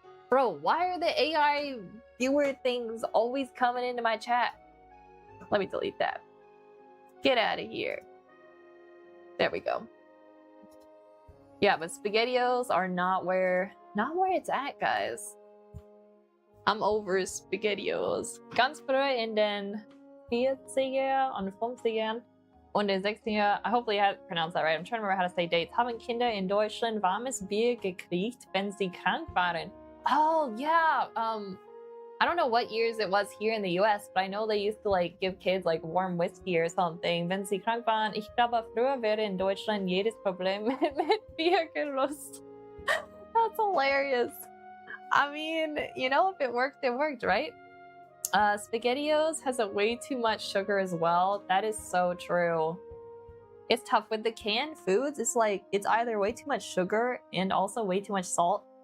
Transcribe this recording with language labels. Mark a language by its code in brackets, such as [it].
[en] Bro, why are the AI viewer things always coming into my chat? Let me delete that. Get out of here. There we go. Yeah, but SpaghettiOs are not where it's at, guys. I'm over SpaghettiOs. [de] Ganz früher in den 40er und 50ern und den 60er, [en] I hopefully I pronounced that right. I'm trying to remember how to say dates. [de] Haben Kinder in Deutschland warmes Bier gekriegt, wenn sie krank waren? [en] Oh, yeah. I don't know what years it was here in the US, but I know they used to like give kids like warm whiskey or something. [de] Wenn sie krank waren, ich glaube, früher wäre in Deutschland jedes Problem mit Bier gelöst. [en] That's hilarious. I mean, you know, if it worked, right? SpaghettiOs has a way too much sugar as well. That is so true. It's tough with the canned foods. It's like, it's either way too much sugar and also way too much salt.